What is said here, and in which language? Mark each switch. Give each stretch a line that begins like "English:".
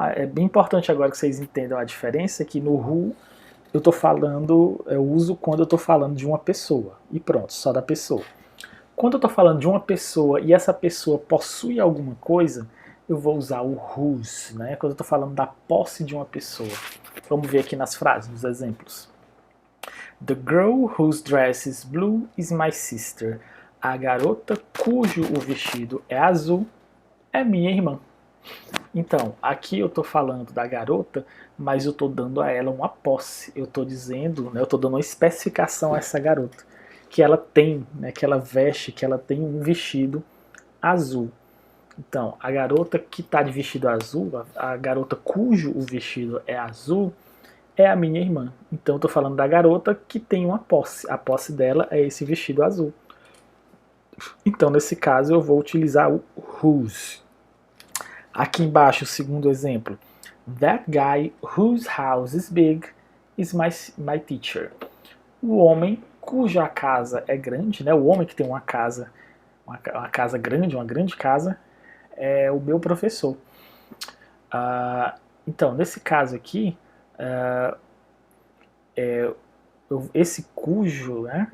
Portuguese: É bem importante agora que vocês entendam a diferença, que no who eu uso quando eu estou falando de uma pessoa, e pronto, só da pessoa. Quando eu estou falando de uma pessoa e essa pessoa possui alguma coisa, eu vou usar o whose, né? Quando eu estou falando da posse de uma pessoa. Vamos ver aqui nas frases, nos exemplos.
English: The girl whose dress is blue is my sister.
Portuguese: A garota cujo o vestido é azul é minha irmã. Então, aqui eu estou falando da garota, mas eu estou dando a ela uma posse. Eu estou dizendo, né, eu estou dando uma especificação a essa garota. Que ela tem, né, que ela veste, que ela tem um vestido azul. Então, a garota que está de vestido azul, a garota cujo o vestido é azul, é a minha irmã. Então, eu estou falando da garota que tem uma posse. A posse dela é esse vestido azul. Então, nesse caso, eu vou utilizar o whose. Aqui embaixo, o segundo exemplo.
English: That guy whose house is big is my teacher.
Portuguese: O homem cuja casa é grande, né? O homem que tem uma casa grande, uma grande casa, é o meu professor. Então, nesse caso aqui, esse cujo, né?